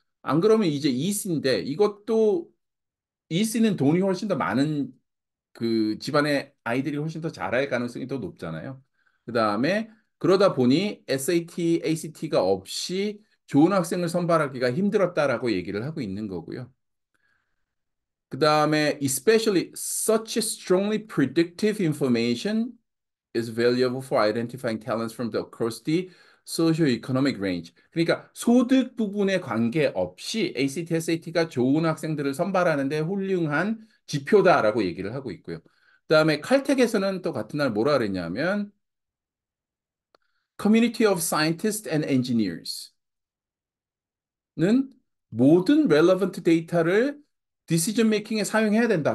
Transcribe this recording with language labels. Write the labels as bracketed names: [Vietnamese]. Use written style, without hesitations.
[Korean] 안 그러면 이제 EC인데 이것도 EC는 돈이 훨씬 더 많은 그 집안의 아이들이 훨씬 더 잘할 가능성이 더 높잖아요. 그다음에 그러다 보니 SAT, ACT가 없이 좋은 학생을 선발하기가 힘들었다라고 얘기를 하고 있는 거고요. 그다음에 [English] especially such strongly predictive information is valuable for identifying talents from the across the socio-economic range. [Korean] 그러니까 소득 부분에 관계없이 ACT, SAT가 좋은 학생들을 선발하는데 훌륭한 지표다라고 얘기를 하고 있고요. 그다음에 칼텍에서는 또 같은 날 뭐라 그랬냐면 Community of Scientists and Engineers 는 모든 relevant 데이터를 decision making에 사용해야 된다.